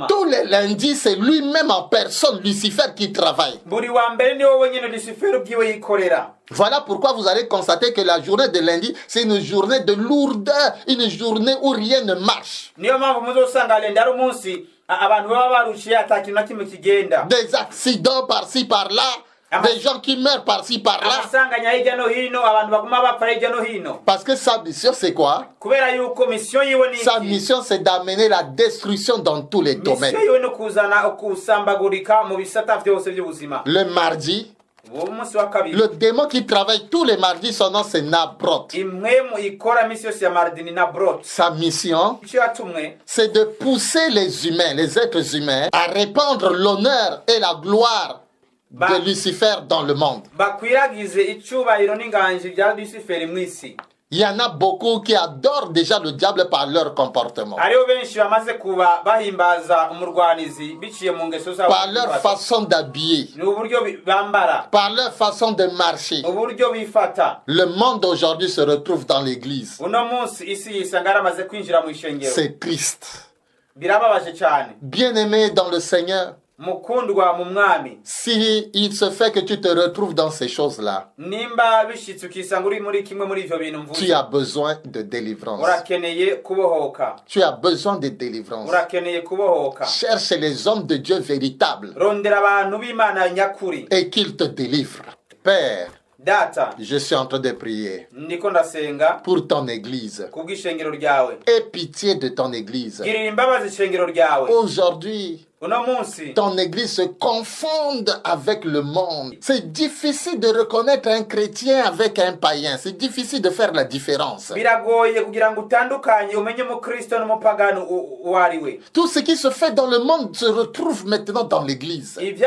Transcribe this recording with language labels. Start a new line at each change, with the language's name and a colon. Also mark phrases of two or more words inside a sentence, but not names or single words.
French: Tous les lundis, c'est lui-même en personne, Lucifer, qui travaille.
Rundi: buri wa mbere ni wowe nyene Luciferi ubwiwe yikorera.
French: Voilà pourquoi vous allez constater que la journée de lundi, c'est une journée de lourdeur, une journée où rien ne marche.
Rundi: niyo mpamvu muzosanga lenda ari umunsi abantu baba barushiye atakintu na kimwe kigenda.
French: Des accidents par-ci par-là, des gens qui meurent par-ci par-là.
Rundi: amasanganya hirya no hino, abantu baguma bapfa hirya no hino.
French: Parce que sa mission, c'est quoi?
Rundi: kubera yuko mission yiwe ni
French: Sa mission, c'est d'amener la destruction dans tous les domaines.
Rundi: mission yiwe no kuzana kusambagurika mu bisata byose by'ubuzima.
French: Le mardi,
Rundi: uwo munsi wa kabiri,
French: le démon qui travaille tous les mardis, son nom c'est Nabrot.
Rundi: imwe ikora misi yose ya mardini na brot.
French: Sa mission,
Rundi: icyo yatumwe
French: c'est de pousser les humains, les êtres humains, à répandre l'honneur et la gloire de Lucifer dans le monde.
Rundi: bakwiragize icyubahiro n'inganji bya Luciferi mu isi.
French: Il y en a beaucoup qui adorent déjà le diable par leur comportement,
Rundi: hariho benshi bamaze kuba bahimbaza umurwanizi biciye mu ngeso zabo,
French: par leur façon d'habiller,
Rundi: ni uburyo bambara,
French: par leur façon de marcher.
Rundi: uburyo bifata.
French: Le monde aujourd'hui se retrouve dans l'église.
Rundi: uno munsi isi yisanga yaramaze kwinjira mu ishengero.
French: C'est triste.
Rundi: birababaje cyane.
French: Bien-aimé dans le Seigneur,
Rundi: mukundwa mu mwami,
French: si il se fait que tu te retrouves dans ces choses-là,
Rundi: nimba bishitse ukisanga uri muri kimwe muri ivyo bintu
French: tu
Rundi: mvuze,
French: as besoin de délivrance.
Rundi: urakeneye kubohoka,
French: Tu as besoin de délivrance.
Rundi: urakeneye kubohoka.
French: Cherche les hommes de Dieu véritables
Rundi: rondera abantu b'Imana nyakuri.
French: et qu'ils te délivrent. Père,
Rundi: data,
French: je suis en train de prier
Rundi: ndiko ndasenga
French: pour ton église.
Rundi: kubw'ishengero ryawe.
French: Aie pitié de ton église.
Rundi: girira imbabazi ishengero ryawe.
French: Aujourd'hui, ton église se confonde avec le monde. C'est difficile de reconnaître un chrétien avec un païen. C'est difficile de faire la différence. Tout ce qui se fait dans le monde se retrouve maintenant dans l'église.